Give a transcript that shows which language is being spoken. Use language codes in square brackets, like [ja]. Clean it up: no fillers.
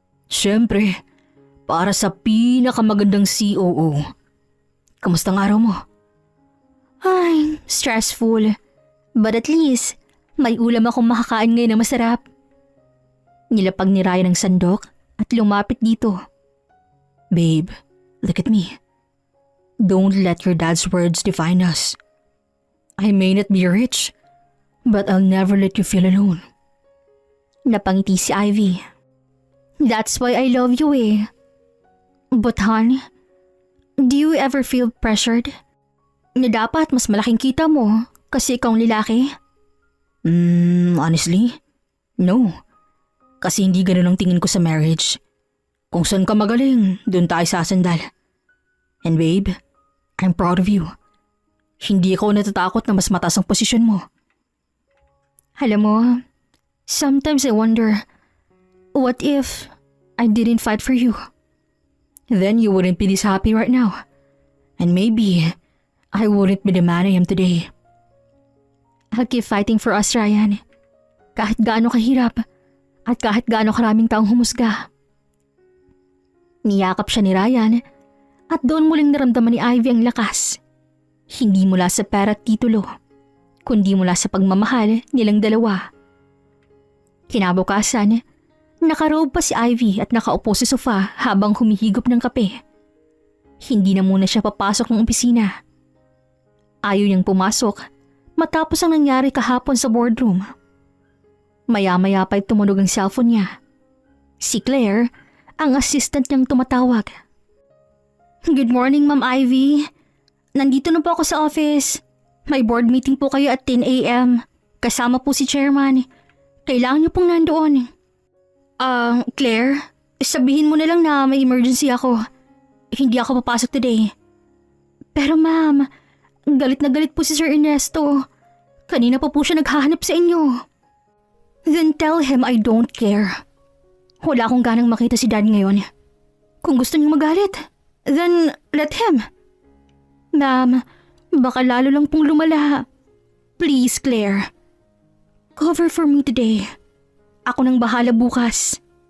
[tl] Siyempre, para sa pinakamagandang COO. Kamusta ang araw mo? Ay, stressful. [en] But at least, [tl] may ulam akong makakain ngayon na masarap. Nilapag ni Ryan ang sandok at lumapit dito. [en] Babe, look at me. Don't let your dad's words define us. I may not be rich, but I'll never let you feel alone. [tl] Napangiti si Ivy. [en] That's why I love you eh. But hon, do you ever feel pressured? [tl] Na dapat mas malaking kita mo kasi ikaw ang lalaki? [en] Honestly, no. [tl] Kasi hindi ganun ang tingin ko sa marriage. Kung saan ka magaling, dun tayo sasandal. [en] And babe, I'm proud of you. [tl] Hindi ako natatakot na mas mataas ang posisyon mo. Alam mo, [en] sometimes I wonder, what if I didn't fight for you? Then you wouldn't be this happy right now. And maybe, I wouldn't be the man I am today. I'll keep fighting for us, Ryan. [tl] Kahit gaano kahirap at kahit gaano karaming taong humusga. Niyakap siya ni Ryan at doon muling naramdaman ni Ivy ang lakas. Hindi mula sa pera at titulo, kundi mula sa pagmamahal nilang dalawa. Kinabukasan, nakarobe pa si Ivy at nakaupo sa sofa habang humihigop ng kape. Hindi na muna siya papasok ng opisina. Ayaw niyang pumasok matapos ang nangyari kahapon sa boardroom. Maya-maya pa'y tumunog ang cellphone niya. Si Claire, ang assistant niyang tumatawag. [en] Good morning, [tl] Ma'am Ivy. Nandito na po ako sa office. May board meeting po kayo at 10 a.m. Kasama po si chairman. Kailangan niyo pong nandoon. Claire, sabihin mo na lang na may emergency ako. Hindi ako papasok [en] today. [tl] Pero ma'am, galit na galit po si Sir Ernesto. Kanina pa po siya naghahanap sa inyo. [en] Then tell him I don't care. [tl] Wala akong ganang makita si Dad ngayon. Kung gusto niyong magalit, [en] then let him. [tl] Ma'am, baka lalo lang pong lumala. [en] Please, [tl] Claire. [en] Cover for me today. [tl] Ako nang bahala bukas.